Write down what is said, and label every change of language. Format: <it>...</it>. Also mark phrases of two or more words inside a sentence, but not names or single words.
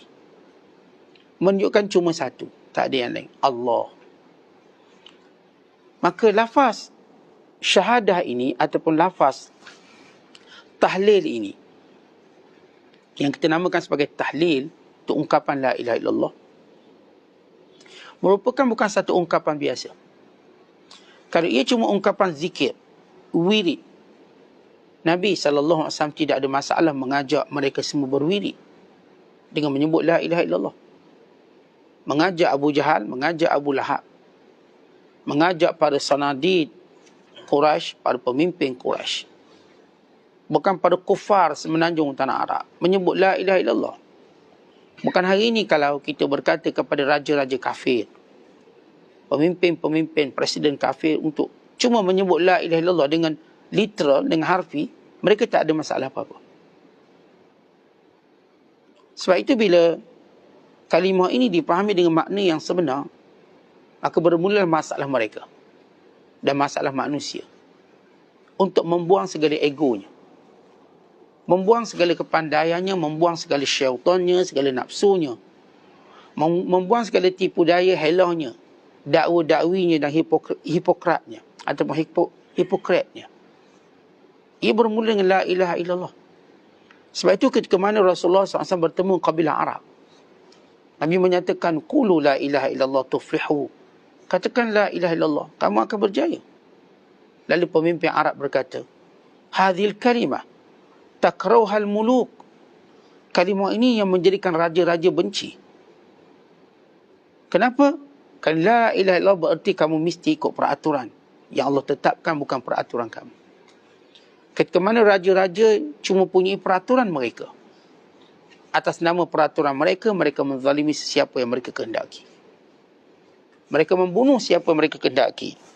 <ms>Menunjukkan cuma satu. Tak ada yang lain. Allah. Maka lafaz syahadah ini ataupun lafaz tahlil ini, yang kita namakan sebagai tahlil, itu ungkapan</ms> <ar>la ilaha illallah,</ar> <ms>merupakan bukan satu ungkapan biasa. Kalau ia cuma ungkapan zikir, wirid, Nabi SAW tidak ada masalah mengajak mereka semua berwirid dengan menyebut</ms> <ar>la ilaha illallah.</ar> <ms>Mengajak Abu Jahal, mengajak Abu Lahab, mengajak para sanadid Quraisy, para pemimpin Quraisy, bukan pada kufar semenanjung tanah Arab, menyebut</ms> <ar>la ilaha illallah.</ar> <ms>Bukan hari ini kalau kita berkata kepada raja-raja kafir, pemimpin-pemimpin, presiden kafir, untuk cuma menyebut</ms> <ar>la ilaha illallah</ar> <ms>dengan literal, dengan harfi, mereka tak ada masalah apa-apa. Sebab itu bila kalimah ini dipahami dengan makna yang sebenar, maka bermula masalah mereka dan masalah manusia untuk membuang segala egonya, membuang segala kepandaiannya, membuang segala syaitannya, segala nafsunya, membuang segala tipu daya helahnya, dakwa-dakwinya dan hipokratnya ataupun hipokratnya. Ia bermula dengan</ms> <ar>la ilaha illallah.</ar> <ms>Sebab itu ketika mana Rasulullah SAW bertemu kabilah Arab, Nabi menyatakan,</ms> <ar>qulu la ilaha illallah tuflihu.</ar> <ms>Katakan</ms> <ar>la ilaha illallah,</ar> <ms>kamu akan berjaya. Lalu pemimpin Arab berkata,</ms> <ar>hadhil kalimah takrauhal muluk.</ar> <ms>Kalimah ini yang menjadikan raja-raja benci. Kenapa? Kan</ms> <ar>la ilaha illallah</ar> <ms>berarti kamu mesti ikut peraturan yang Allah tetapkan, bukan peraturan kamu. Ketika mana raja-raja cuma punya peraturan mereka, atas nama peraturan mereka, mereka menzalimi sesiapa yang mereka kehendaki. Mereka membunuh siapa yang mereka kehendaki.</ms>